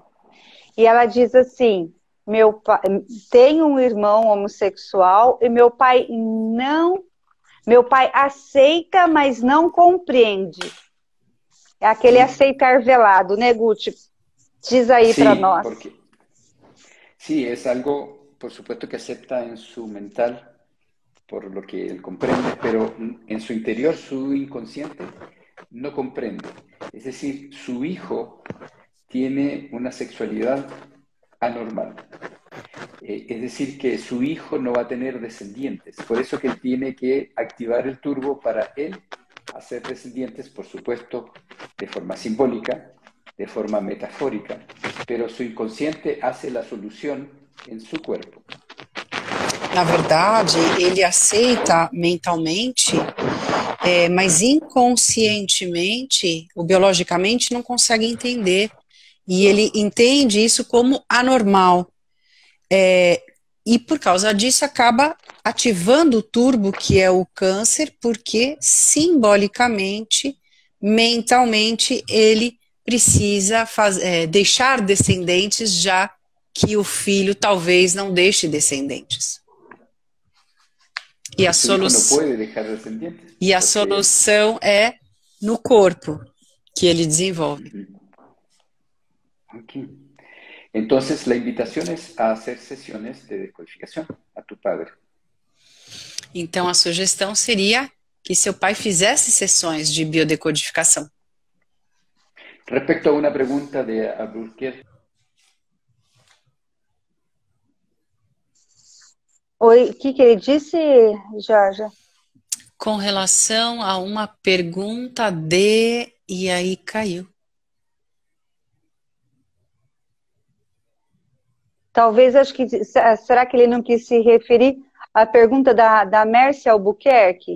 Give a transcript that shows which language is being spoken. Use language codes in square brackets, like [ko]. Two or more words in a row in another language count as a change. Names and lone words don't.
[pt] E ela diz assim, meu pai tem um irmão homossexual e meu pai aceita, mas não compreende. É aquele aceitar velado, né, Guti? Diz aí para nós. [es] Porque, sí, es algo, por supuesto, que acepta en su mental, por lo que él comprende, pero en su interior, su inconsciente, no comprende. Es decir, su hijo tiene una sexualidad anormal. Es decir, que su hijo no va a tener descendientes. Por eso que él tiene que activar el turbo para él hacer descendientes, por supuesto, de forma simbólica, de forma metafórica, pero su inconsciente hace la solución en su cuerpo. [pt] Na verdade, ele aceita mentalmente, mas inconscientemente, ou biologicamente, não consegue entender. E ele entende isso como anormal. E por causa disso acaba ativando o turbo, que é o câncer, porque simbolicamente, mentalmente, ele precisa deixar descendentes, já que o filho talvez não deixe descendentes. E a solução é no corpo que ele desenvolve. Okay. [es] Entonces, la invitación es a hacer sesiones de decodificación a tu padre. [pt] Então, a sugestão seria que seu pai fizesse sessões de biodecodificação. [es] Respecto a una pregunta de Albuquerque. [pt] Oi, o que ele disse, Jorge? Com relação a uma pergunta e aí caiu. Talvez, acho que, será que ele não quis se referir à pergunta da Mércia Albuquerque?